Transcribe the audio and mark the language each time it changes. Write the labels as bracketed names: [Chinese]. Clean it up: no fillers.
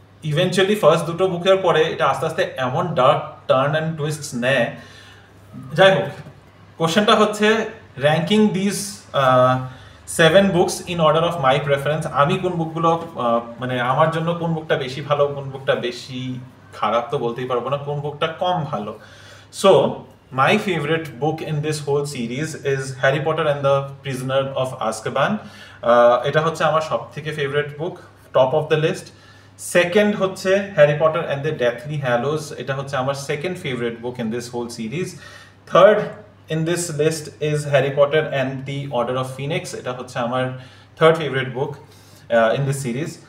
[Bangla] Eventually first দুটো বুকের পরে এটা আস্তে আস্তে এমন [English] dark turn and twists [Bangla] নেয়। যাই হোক, কোশ্চেনটা হচ্ছে [English] Ranking this 7 books in order of my preference. [Bangla] আমি কোন বুকগুলো মানে আমার জন্য কোন বুকটা বেশি ভালো, কোন বুকটা বেশি খারাপ তো বলতেই পারবো না, কোন বুকটা কম ভালো। [English] So my favorite book in this whole series is Harry Potter and the Prisoner of Azkaban. [Bangla] এটা হচ্ছে আমার সবথেকে favourite book, [English] Top of the list. [Bangla] Second হচ্ছে Harry Potter and the Deathly হ্যালোজ, এটা হচ্ছে আমার second favourite book [English] In this whole series. Third in this list is Harry Potter and the Order of Phoenix, [Bangla] এটা হচ্ছে আমার third favourite book [English] In this series.